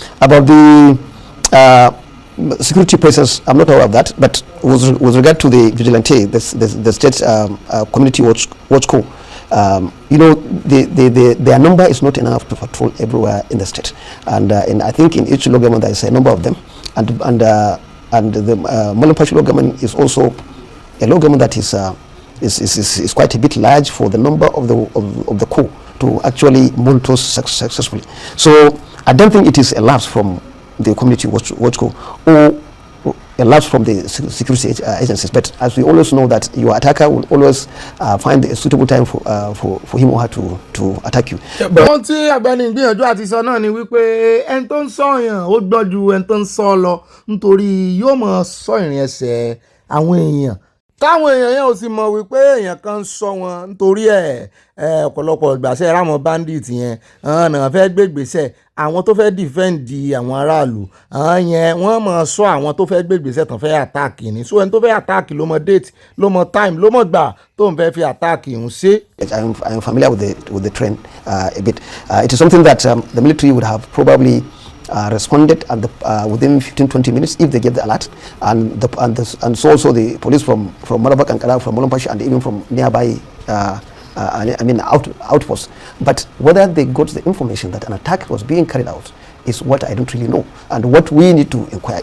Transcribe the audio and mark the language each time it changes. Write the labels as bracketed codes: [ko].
[en] About the security presence, I'm not aware of that, but with regard to the vigilante, the state community watch co, their number is not enough to patrol everywhere in the state, and I think in each local government there is a number of them, and the Molempashi local government is also a local government that is quite a bit large for the number of the co to actually monitor successfully. So I don't think it is a lapse from the community watch co or a lapse from the security agencies, but as we always know that your attacker will always find a suitable time for him or her to attack you. [yo] Ohun tí Ọgbẹ́ni gbìyànjú àti sọ náà ni wípé ẹni tó ń sọ̀yàn ó gbọ́ ju ẹni tó ń sọ lọ, nítorí yóò mọ̀ sọ ìrìn ẹsẹ̀ àwọn èèyàn táwọn èèyàn yẹn ò sì mọ̀ wípé èèyàn kan ń sọ wọn, nítorí ọ̀pọ̀lọpọ̀ ìgbàsẹ̀ rámọ̀ bandit yẹn náà fẹ́ gbégbèsẹ̀ àwọn tó fẹ́ dìfẹ́ǹdì àwọn aráàlú yẹn wọ́n mọ̀ sọ àwọn tó fẹ́ gbégbèsẹ̀ tán fẹ́ àtáàkì ni, so ẹni tó fẹ́ àtáàkì ló mọ̀ date ló mọ̀ time ló mọ̀ gbà tó ń fẹ́ fi àtáàkì ń ṣe. [en] I am familiar with the trend a bit. It is something that the military would have probably responded within 15-20 minutes if they get the alert, and so also the police from Malabak and Kala, from Molempashi, and even from nearby outposts. But whether they got the information that an attack was being carried out is what I don't really know, and what we need to inquire.